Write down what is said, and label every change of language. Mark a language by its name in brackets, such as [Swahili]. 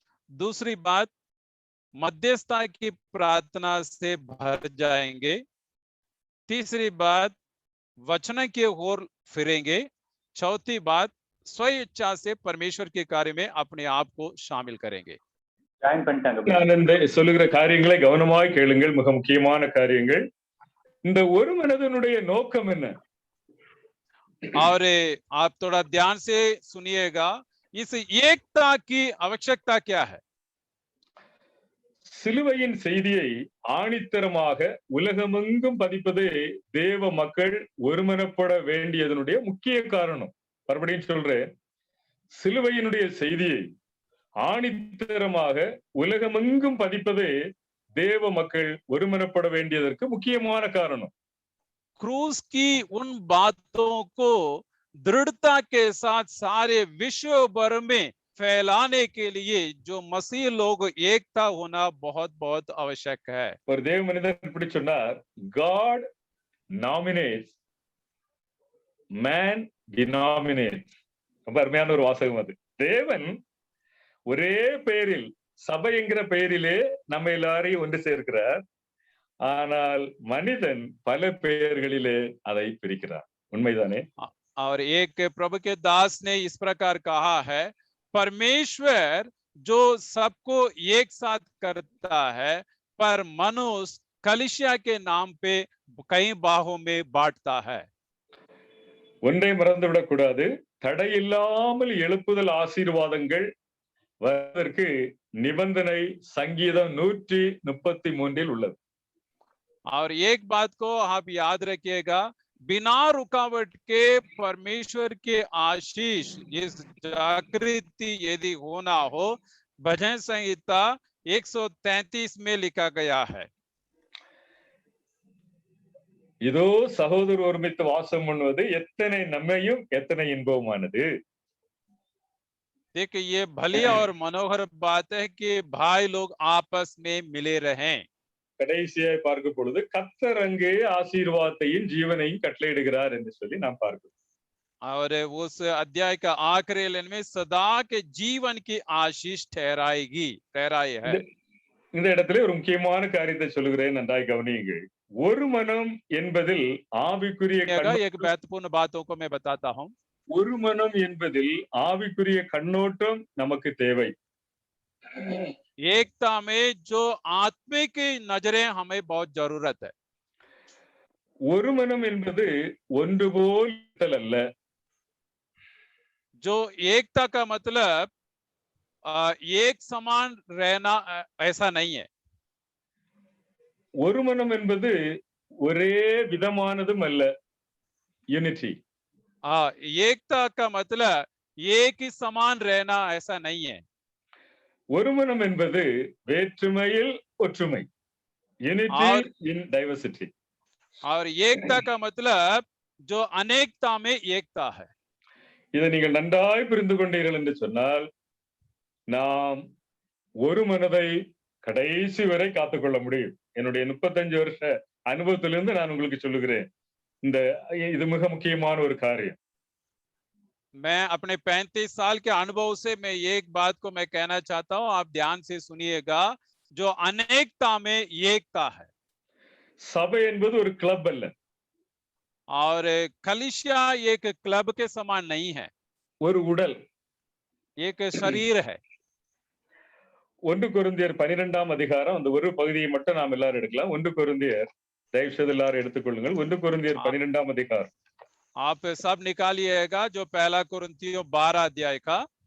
[Hindi] दूसरी बात, मध्यस्थता की प्रार्थना से भर जाएंगे. तीसरी बात, वचन की ओर फिरेंगे. चौथी बात, स्व इच्छा से परमेश्वर के कार्य में अपने आप को शामिल करेंगे. [Tamil] ஆனந்த சொல்லுகிற காரியங்களை கவனமாய் கேளுங்கள். மிக முக்கியமான காரியங்கள். இந்த ஒரு மனதனுடைய நோக்கம் என்ன? [Hindi] और आप थोड़ा ध्यान से सुनिएगा, इस एकता की आवश्यकता क्या है? [Tamil] சிலுவையின் செய்தியை ஆணித்தரமாக உலகமெங்கும் பதிப்பது தேவ மக்கள் ஒருமனப்பட வேண்டியதனுடைய முக்கிய காரணம். மறுபடியும் சொல்றேன், சிலுவையினுடைய செய்தியை ஆணித்தரமாக உலகமெங்கும் பதிப்பது தேவ மக்கள் ஒருமனப்பட வேண்டியதற்கு முக்கியமான காரணம். [Hindi] क्रूस की उन बातों को दृढ़ता के साथ सारे विश्व भर में फैलाने के लिए जो मसीह लोग एकता होना बहुत बहुत आवश्यक है. [Tamil] ஒரு தேவ மனிதர் இப்படி சொன்னார், [English] God nominates, man denominates. [Tamil] ரொம்ப அருமையான ஒரு வாசகம் அது. தேவன் ஒரே பெயரில், சபை என்கிற பெயரிலே நம்ம எல்லாரையும் ஒன்று சேர்க்கிறார். ஆனால் மனிதன் பல பெயர்களிலே அதை பிரிக்கிறார். உண்மைதானே? [Hindi] और एक प्रभु के दास ने इस प्रकार कहा है, परमेश्वर जो सबको एक साथ करता है, पर मनुष्य कलीसिया के नाम पे कई बाहों में बांटता है. [Tamil] ஒன்றை மறந்துவிடக் கூடாது, தடையில்லாமல் எழுப்புதல் ஆசீர்வாதங்கள் வருவதற்கு நிபந்தனை சங்கீதம் 133 உள்ளது. [Hindi] और एक बात को आप याद रखिएगा, बिना रुकावट के परमेश्वर के आशीष इस जागृति यदि होना हो, भजन संहिता 133 में लिखा गया है. [Tamil] இதோ சகோதரர் ஒருமித்து வாசம் பண்ணுவது எத்தனை நன்மையும் எத்தனை இன்பமானது. [Hindi] देखिए, ये भली और मनोहर बात है कि भाई लोग आपस में मिले रहें. [Tamil] கடைசியாய் பார்க்கும் பொழுது கர்த்தர் அங்கே ஆசீர்வாதத்தையும் ஜீவனையும் கட்டளையிடுகிறார் என்று சொல்லி நாம் பார்க்கிறோம். [Hindi] और उस अध्याय का आखिरी लाइन में सदा के जीवन की आशीष ठहराई है. [Tamil] இந்த இடத்துல ஒரு முக்கியமான காரியத்தை சொல்லுகிறேன், நன்றாய் கவனியுங்கள். ஒரு மனம் என்பதில் ஆவிக்குரிய [Hindi] एक महत्वपूर्ण बातों को मैं बताता हूं. [Tamil] ஒரு மனம் என்பதில் ஆவிக்குரிய கண்ணோட்டம் நமக்கு தேவை. [Hindi] एकता में जो आत्मिक नजरें हमें बहुत जरूरत है. [Tamil] ஒரு மனம் என்பது ஒன்று போல் அல்ல. [Hindi] जो एकता का मतलब एक समान रहना ऐसा नहीं है. [Tamil] ஒரு மனம் என்பது ஒரே விதமானதும் அல்ல. [English] Unity. [Hindi] एकता का मतलब एक ही समान रहना ऐसा नहीं है. [Tamil] ஒரு மனம் என்பது வேற்றுமையில் ஒற்றுமை. [English] Unity in diversity. [Hindi] और एकता का मतलब जो अनेकता में एकता है. [Tamil] இதை நீங்கள் நன்றாய் புரிந்து கொண்டீர்கள் என்று சொன்னால் நாம் ஒரு மனதை கடைசி வரை காத்துக்கொள்ள முடியும். என்னுடைய 35 வருஷ அனுபவத்திலிருந்து நான் உங்களுக்கு சொல்லுகிறேன், இது மிக முக்கியமான ஒரு காரியம். [Hindi] मैं अपने 35 साल के अनुभव से मैं एक बात को मैं कहना चाहता हूं, आप ध्यान से सुनिएगा, जो अनेकता में एकता है. [Tamil] சபை என்பது ஒரு கிளப் அல்ல. [Hindi] और कलीसिया एक क्लब के समान नहीं है. [Tamil] ஒரு உடல், [Hindi] एक शरीर है. [Tamil] 1 கொரிந்தியர் 12ஆம் அதிகாரம், அந்த ஒரு பகுதியை மட்டும் நாம் எல்லாரும் எடுக்கலாம். 1 கொரிந்தியர், தயவு செய்து எல்லாரும் எடுத்துக்கொள்ளுங்கள். 1 கொரிந்தியர் 12ஆம் அதிகாரம். [Hindi] आप सब निकालिएगा, जो पहला कुरिन्थियों 12 अध्याय का.